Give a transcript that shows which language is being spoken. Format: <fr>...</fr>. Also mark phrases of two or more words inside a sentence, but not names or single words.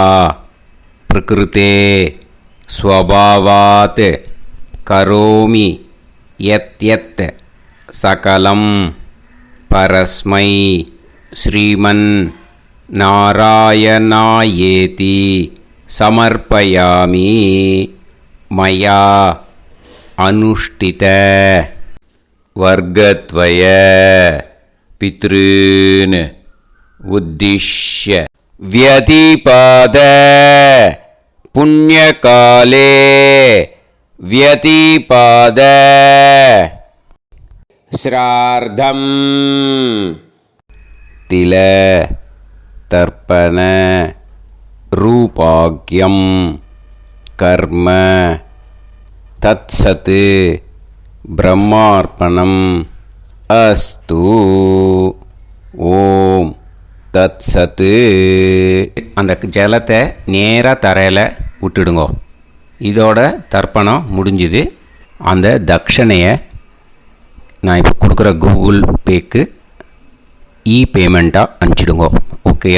<sa>प्रकृते स्वभावात् करोमि यत् यत् सकलं परस्मै श्रीमन् नारायणायेति समर्पयामि मया अनुष्ठित वर्गद्वय पितॄन् उद्दिश्य व्यतिपाद पुण्यकाले व्यतिपाद श्रार्धं तिल तर्पण रूपाग्यं कर्म तत्सत् ब्रह्मार्पणम् अस्तु ओम तत् सत्.</sa> <ta>அந்த ஜலத்தை நேராக தரையில் விட்டுடுங்கோ. இதோட தர்ப்பணம் முடிஞ்சுது. அந்த தட்சணையை நான் இப்போ கொடுக்குற கூகுள் பேக்கு பேமெண்ட்டாக அனுப்பிச்சிடுங்கோ. ஓகேயா?</ta>